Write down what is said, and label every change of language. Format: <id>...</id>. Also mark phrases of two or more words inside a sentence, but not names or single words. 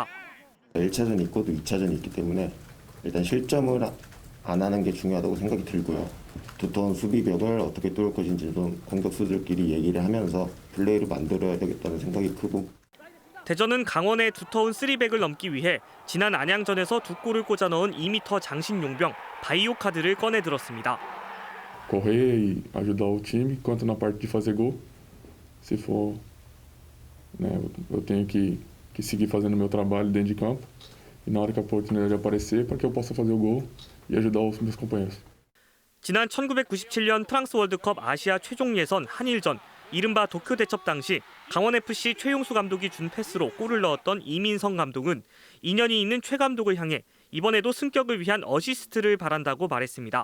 <ko>1차전이 있고 또 2차전이 있기 때문에 일단 실점을 안 하는 게 중요하다고 생각이 들고요. 두터운 수비벽을 어떻게 뚫을 것인지 좀 공격수들끼리 얘기를 하면서 플레이를 만들어야 되겠다는 생각이 크고 대전은 강원의 두터운 3백을 넘기 위해 지난 안양전에서 2골을 꽂아 넣은 2m 장신 용병 바이오 카드를 꺼내 들었습니다.</ko> <pt>Correr e ajudar o time, quanto na parte de fazer gol. Se for, né, eu tenho que seguir fazendo meu trabalho dentro de campo e na hora que a oportunidade aparecer para que eu possa fazer o gol e ajudar os meus companheiros.</pt> <ko>지난 1997년 프랑스 월드컵 아시아 최종 예선 한일전 이른바 도쿄 대첩 당시 강원FC 최용수 감독이 준 패스로 골을 넣었던 이민성 감독은 인연이 있는 최 감독을 향해 이번에도 승격을 위한 어시스트를 바란다고 말했습니다.</ko>